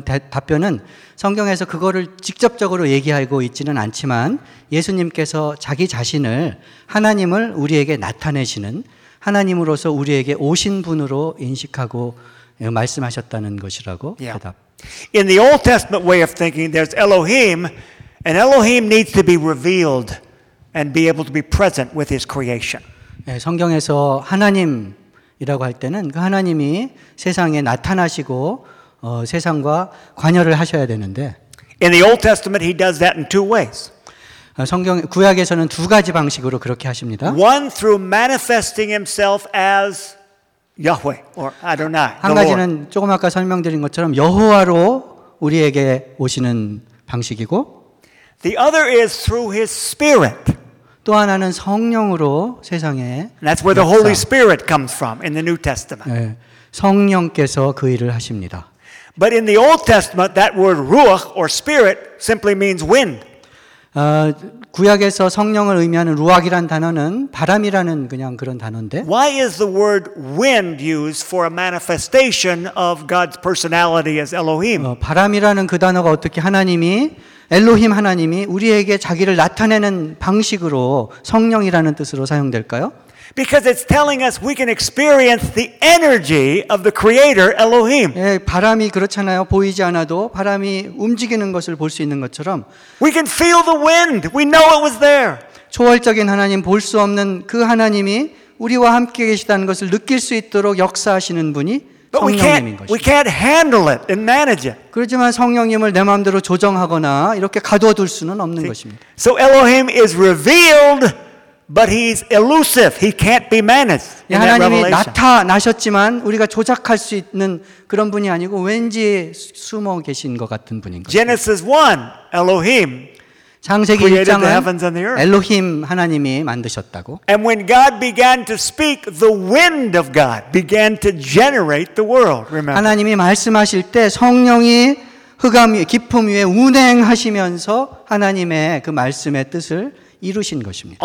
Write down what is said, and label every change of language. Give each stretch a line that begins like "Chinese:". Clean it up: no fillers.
Korean: 답변은 성경에서 그거를 직접적으로 얘기하고 있지는 않지만 예수님께서 자기 자신을 하나님을 우리에게 나타내시는 하나님으로서 우리에게 오신 분으로 인식하고 말씀하셨다는 것이라고 대답.
English: In the Old Testament way of thinking, there's Elohim, and Elohim needs to be revealed and be able to be present with his creation.
Korean: 네, 성경에서 하나님이라고 할 때는 그 하나님이 세상에 나타나시고 세상과 관여를 하셔야 되는데
English: In the Old Testament he does that in two ways.
Korean: 성경 구약에서는 두 가지 방식으로 그렇게 하십니다.
English: One through manifesting himself as Yahweh or Adonai.
Korean: 한 가지는 조금 아까 설명드린 것처럼 여호와로 우리에게 오시는 방식이고
English: The other is through his spirit.
Korean: 또 하나는 성령으로 세상에
English: That's where the Holy Spirit comes from in the New Testament.
Korean: 네, 성령께서 그 일을 하십니다.
English: But in the Old Testament that word ruach or spirit simply means wind.
Korean: 구약에서 성령을 의미하는 루악이란 단어는 바람이라는 그냥 그런 단어인데
English: Why is the word wind used for a manifestation of God's personality as Elohim?
Korean: 바람이라는 그 단어가 어떻게 하나님이 엘로힘 하나님이 우리에게 자기를 나타내는 방식으로 성령이라는 뜻으로 사용될까요?
English: Because it's telling us we can experience the energy of the creator Elohim.
Korean: 예, 바람이 그렇잖아요. 보이지 않아도 바람이 움직이는 것을 볼 수 있는 것처럼
English: We can feel the wind. We know it was there.
Korean: 초월적인 하나님 볼 수 없는 그 하나님이 우리와 함께 계시다는 것을 느낄 수 있도록 역사하시는 분이
English: We can't handle it and manage it.
Korean: 그렇지만 성령님을 내 마음대로 조정하거나 이렇게 가둬둘 수는 없는 것입니다.
English: So Elohim is revealed, but he's elusive. He can't be managed.
Korean: 하나님이 나타나셨지만 우리가 조작할 수 있는 그런 분이 아니고 왠지 숨어 계신 것 같은 분인 것 같아요.
English: Genesis 1, Elohim.
Korean: 창세기 1장은 엘로힘 하나님이 만드셨다고.
English: And when God began to speak, the wind of God began to generate the world. Remember.
Korean: 하나님이 말씀하실 때 성령이 흑암 위에 기품 위에 운행하시면서 하나님의 그 말씀의 뜻을 이루신 것입니다.